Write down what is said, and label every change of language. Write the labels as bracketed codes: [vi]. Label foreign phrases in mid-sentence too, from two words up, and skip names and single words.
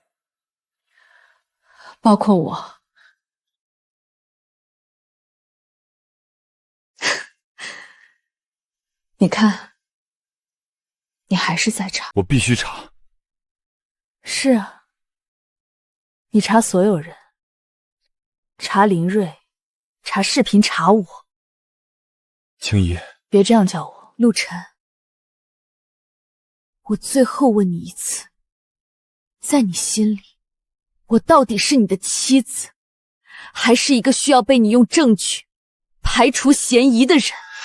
[zh] 包括我。你看，你還是在查。我必須查。是啊，你查所有人，查林睿，查視頻，查我。清怡，別這樣叫我，陸晨。我最後問你一次，在你心裡，我到底是你的妻子，還是一個需要被你用證據排除嫌疑的人？